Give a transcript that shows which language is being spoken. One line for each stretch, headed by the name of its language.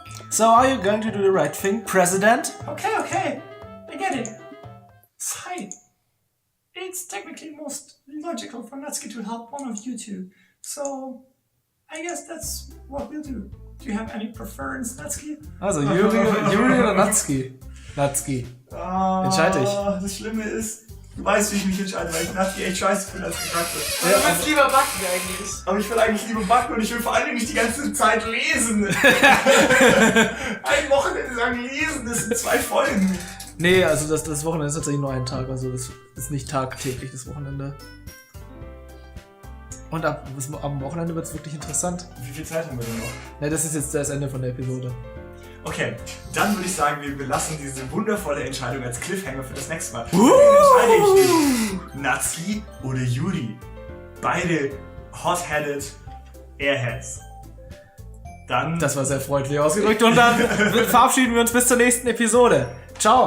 English: So are you going to do the right thing, President? Okay. I get it. Fine. It's technically most logical for Natsuki to help one of you two. So, I guess that's what we'll do. Do you have any preference, Natsuki?
German: Also, Yuri oder Natsuki? Natsuki. Entscheide dich. Das Schlimme ist, du weißt, wie ich mich entscheide, weil ich Natsuki echt scheiße finde als Charakter. Du willst lieber backen eigentlich. Aber ich will eigentlich lieber backen und ich will vor allem nicht die ganze Zeit lesen. Ein Wochenende lang lesen, das sind 2 Folgen. Nee, also das Wochenende ist tatsächlich nur ein Tag, also das ist nicht tagtäglich, das Wochenende. Und am Wochenende wird es wirklich interessant. Wie viel Zeit haben wir denn noch? Ne, das ist jetzt das Ende von der Episode. Okay, dann würde ich sagen, wir belassen diese wundervolle Entscheidung als Cliffhanger für das nächste Mal. Entscheide ich mich Natsuki oder Yuri. Beide hot-headed Airheads. Dann... Das war sehr freundlich ausgedrückt und dann verabschieden wir uns bis zur nächsten Episode. Ciao.